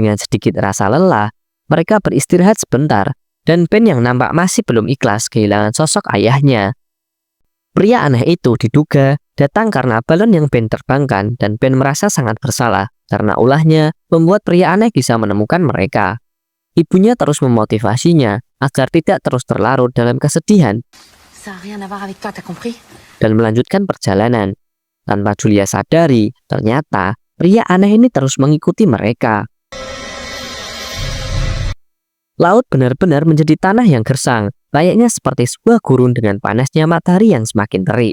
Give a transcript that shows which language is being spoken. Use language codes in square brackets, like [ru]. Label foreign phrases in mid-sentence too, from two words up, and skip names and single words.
[id] Dengan sedikit rasa lelah, mereka beristirahat sebentar dan Ben yang nampak masih belum ikhlas kehilangan sosok ayahnya. Pria aneh itu diduga datang karena balon yang Ben terbangkan dan Ben merasa sangat bersalah karena ulahnya membuat pria aneh bisa menemukan mereka. Ibunya terus memotivasinya agar tidak terus terlarut dalam kesedihan [fr] Ça a rien à voir avec toi, t'as compris? [id] dan melanjutkan perjalanan. Tanpa Julia sadari, ternyata pria aneh ini terus mengikuti mereka. Laut benar-benar menjadi tanah yang gersang, layaknya seperti sebuah gurun dengan panasnya matahari yang semakin terik.